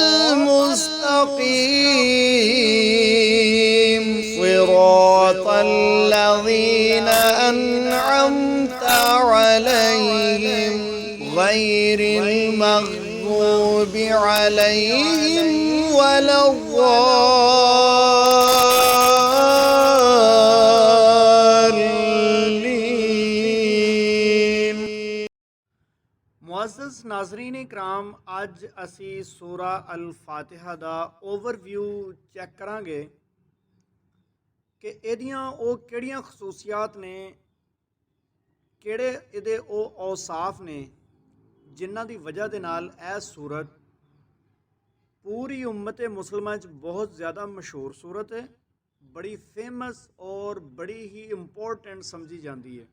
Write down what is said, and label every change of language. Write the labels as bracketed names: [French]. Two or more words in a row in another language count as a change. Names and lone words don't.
[Arabic] المستقيم صراط الذين أنعمت عليهم غير المغضوب عليهم ولا الضالين۔ [Punjabi] ਮੁਅੱਜ਼ਜ਼ ਨਾਜ਼ਰੀਨ ਇਕਰਾਮ, ਅੱਜ ਅਸੀਂ ਸੂਰਾ ਅਲ-ਫਾਤਿਹਾ ਦਾ [English] overview check [Punjabi] ਕਰਾਂਗੇ ਕਿ ਇਹਦੀਆਂ ਉਹ ਕਿਹੜੀਆਂ ਖਸੂਸੀਅਤ ਨੇ, ਕਿਹੜੇ ਇਹਦੇ ਉਹ ਔਸਾਫ ਨੇ ਜਿਨ੍ਹਾਂ ਦੀ ਵਜ੍ਹਾ ਦੇ ਨਾਲ ਇਹ ਸੂਰਤ ਪੂਰੀ ਉਮਤ ਮੁਸਲਮਾਨ 'ਚ ਬਹੁਤ ਜ਼ਿਆਦਾ ਮਸ਼ਹੂਰ ਸੂਰਤ ਹੈ, ਬੜੀ ਫੇਮਸ ਔਰ ਬੜੀ ਹੀ ਇੰਪੋਰਟੈਂਟ ਸਮਝੀ ਜਾਂਦੀ ਹੈ।